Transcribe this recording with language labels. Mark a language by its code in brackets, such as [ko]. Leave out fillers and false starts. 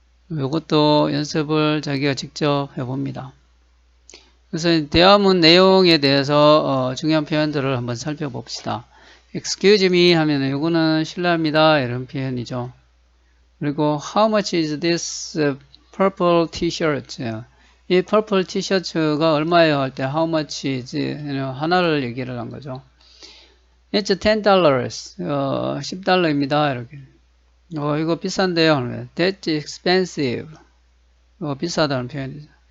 [ko] 이것도 연습을 자기가 직접 해봅니다. 그래서 대화문 내용에 대해서 중요한 표현들을 한번 살펴봅시다. [en] Excuse me [ko] 하면은 이거는 실례합니다 이런 표현이죠. [en] 그리고 How much is this purple t-shirt? [ko] 이 purple t-shirt가 얼마예요 할 때 How much is 하나를 얘기를 한 거죠. [en] It's $10. $10입니다. [ko] 이렇게. 이거 비싼데요. [en] That's expensive. [ko] 비싸다는 표현이죠.